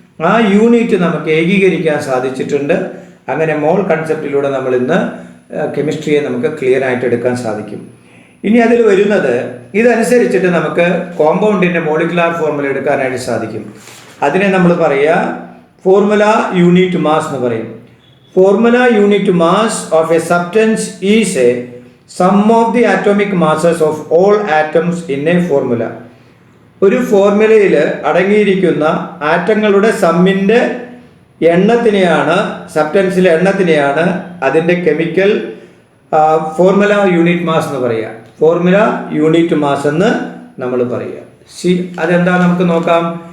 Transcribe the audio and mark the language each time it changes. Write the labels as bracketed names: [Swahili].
[Malayalam] ആ യൂണിറ്റ് നമുക്ക് ഏകീകരിക്കാൻ സാധിച്ചിട്ടുണ്ട്. അങ്ങനെ മോൾ കൺസെപ്റ്റിലൂടെ നമ്മൾ ഇന്ന് കെമിസ്ട്രിയെ നമുക്ക് ക്ലിയർ ആയിട്ട് എടുക്കാൻ സാധിക്കും. ഇനി അതിൽ വരുന്നത് ഇതനുസരിച്ചിട്ട് നമുക്ക് കോമ്പൗണ്ടിൻ്റെ മോളിക്കുലാർ ഫോർമുല എടുക്കാനായിട്ട് സാധിക്കും. അതിനെ നമ്മൾ പറയുക ഫോർമുല യൂണിറ്റ് മാസ് എന്ന് പറയും. [English] Formula unit mass of a substance is a sum of the atomic masses of all atoms in a formula. [Malayalam] ഒരു ഫോർമുലയിൽ അടങ്ങിയിരിക്കുന്ന ആറ്റങ്ങളുടെ സമ്മിൻ്റെ എണ്ണത്തിനെയാണ്, സബ്സ്റ്റൻസിലെ എണ്ണത്തിനെയാണ് അതിൻ്റെ കെമിക്കൽ ഫോർമുല യൂണിറ്റ് മാസ് എന്ന് പറയുക. ഫോർമുല യൂണിറ്റ് മാസ് എന്ന് നമ്മൾ പറയുക. അതെന്താ നമുക്ക് നോക്കാം.